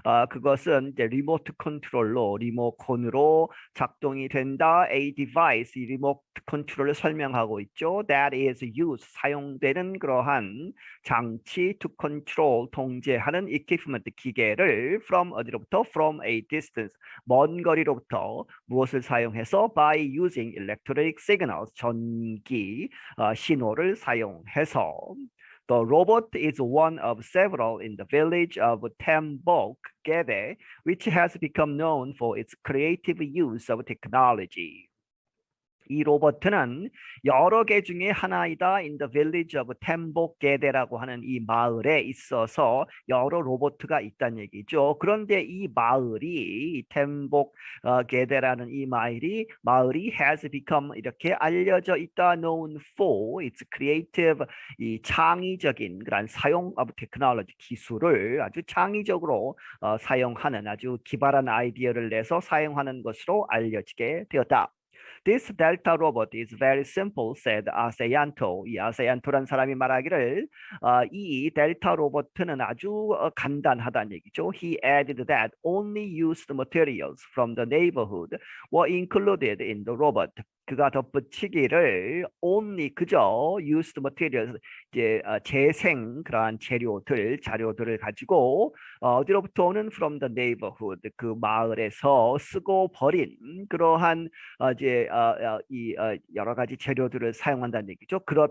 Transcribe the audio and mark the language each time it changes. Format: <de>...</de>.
<ko>그것은 이제 리모트 컨트롤로 리모컨으로 작동이 된다.</ko> <en>A device</en> <ko>이 리모트 컨트롤을 설명하고 있죠.</ko> <en>That is used</en> <ko>사용되는 그러한 장치</ko> <en>to control</en> <ko>통제하는</ko> <en>equipment</en> <ko>기계를</ko> <en>from</en> <ko>어디로부터</ko> <en>from a distance</en> <ko>먼 거리로부터 무엇을 사용해서</ko> <en>by using electric signals</en> <ko>전기 신호를 사용해서</ko> <en>The robot is one of several in the village of Tembok-gede, which has become known for its creative use of technology.</en> <ko>이 로버트는 여러 개 중에 하나이다.</ko> <en>In the village of</en> <ko>템복게데라고 하는 이 마을에 있어서 여러 로버트가 있다는 얘기죠. 그런데 이 마을이 템복게데라는 이 마을이</ko> <en>has become</en> <ko>이렇게 알려져 있다.</ko> <en>known for its creative</en> <ko>이 창의적인 그런 사용 of technology 기술을 아주 창의적으로 사용하는 아주 기발한 아이디어를 내서 사용하는 것으로 알려지게 되었다.</ko> <en>This Delta robot is very simple, said 아세얀토.</en> <ko>이 아세얀토란 사람이 말하기를 이 델타 로봇은 아주 간단하다는 얘기죠.</ko> <en>He added that only used materials from the neighborhood were included in the robot.</en> <ko>그가 덧붙이기를 only 그저</ko> <en>used materials</en> <ko>이제 재생 그러한 자료들을 가지고 어디로부터 오는</ko> <en>from the neighborhood</en> <ko>그 마을에서 쓰고 버린 그러한 이제 이 여러 가지 재료들을 사용한다는 얘기죠.</ko>